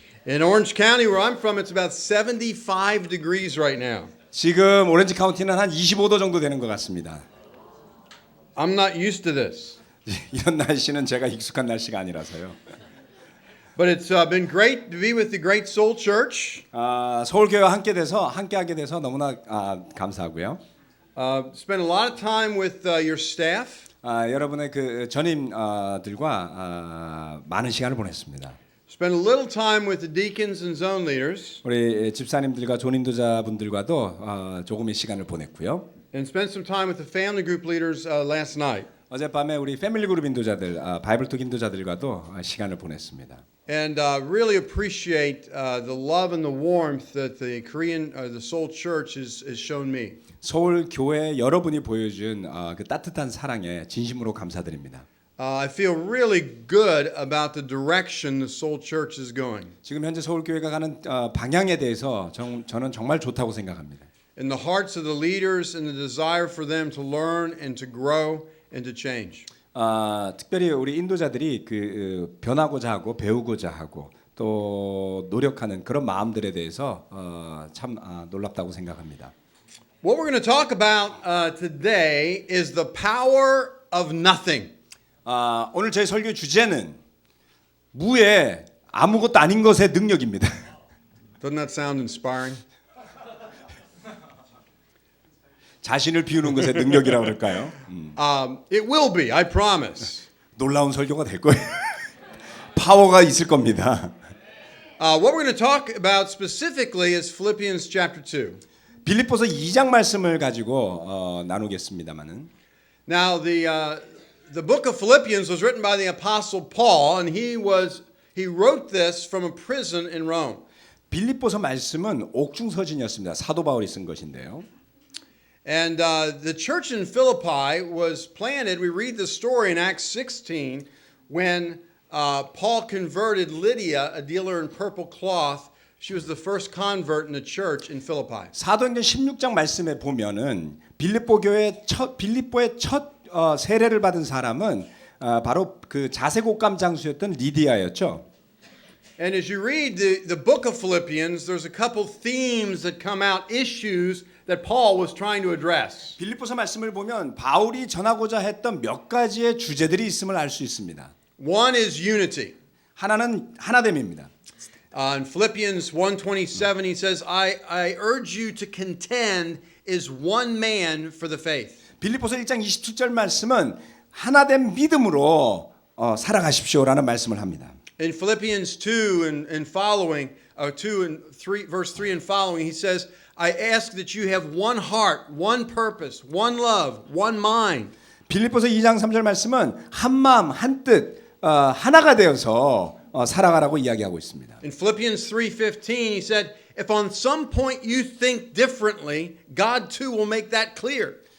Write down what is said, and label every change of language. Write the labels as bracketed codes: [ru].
[en] In Orange County, where I'm from, it's about 75 degrees right now. [ko] 지금 오렌지 카운티는 한 25도 정도 되는 것 같습니다. [en] I'm not used to this. [ko] 이런 날씨는 제가 익숙한 날씨가 아니라서요. [en] But it's been great to be with the Great Soul Church. [ko] 서울교회와 함께하게 돼서 너무나 감사하고요. [en] Spent a lot of time with your staff. [ko] 여러분의 그 전임들과 많은 시간을 보냈습니다. [en] Spent a little time with the deacons and zone leaders. [ko] 우리 집사님들과 존인도자분들과도 조금의 시간을 보냈고요. [en] And spent some time with the family group leaders last night. [ko] 어젯밤에 우리 패밀리 그룹 인도자들, 바이블톡 인도자들과도 시간을 보냈습니다. [en] And really appreciate the love and the warmth that the the Seoul Church has shown me. [ko] 서울 교회 여러분이 보여준 그 따뜻한 사랑에 진심으로 감사드립니다. [en] I feel really good about the direction the Seoul Church is going. [ko] 지금 현재 서울 교회가 가는 방향에 대해서 저는 정말 좋다고 생각합니다. [en] In the hearts of the leaders and the desire for them to learn and to grow and to change. [ko] 특별히 우리 인도자들이 그 변하고자 하고 배우고자 하고 또 노력하는 그런 마음들에 대해서 참 놀랍다고 생각합니다. [en] What we're going to talk about today is the power of nothing. [ko] 오늘 저희 설교 주제는 무의 아무것도 아닌 것의 능력입니다. [en] Doesn't that sound inspiring? [ko] 자신을 비우는 것의 능력이라고 그럴까요? [en] It will be, I promise. [ko] 놀라운 설교가 될 거예요. 파워가 있을 겁니다. [en] What we're going to talk about specifically is Philippians chapter 2. [ko] 빌립보서 2장 말씀을 가지고 나누겠습니다만은. [en] Now the book of Philippians was written by the apostle Paul, and he wrote this from a prison in Rome. [ko] 빌립보서 말씀은 옥중서신이었습니다. 사도 바울이 쓴 것인데요. [en] And the church in Philippi was planted. We read the story in Acts 16 when Paul converted Lydia, a dealer in purple cloth. She was the first convert in the church in Philippi. [ko] 사도행전 16장 말씀에 보면은 빌립보의 첫 세례를 받은 사람은 바로 그 자색옥감 장수였던 리디아였죠. [en] And as you read the book of Philippians, there's a couple themes that come out, issues that Paul was trying to address. [ko] 빌립보서 말씀을 보면 바울이 전하고자 했던 몇 가지의 주제들이 있음을 알 수 있습니다. [en] One is unity. [ko] 하나는 하나됨입니다. [en] In Philippians 1:27 he says, I urge you to contend as one man for the faith. [ko] 빌립보서 1장 27절 말씀은 하나된 믿음으로 살아가십시오라는 말씀을 합니다. [en] In Philippians 2 and following, 2 and 3, verse 3 and following, he says, I ask that you have one heart, one purpose, one love, one mind. [ko] 빌립보서 2장 3절 말씀은 한 마음, 한 뜻, 하나가 되어서 살아가라고 이야기하고 있습니다. [en] In Philippians 3:15, he said, if on some point you think differently, God too will make that clear.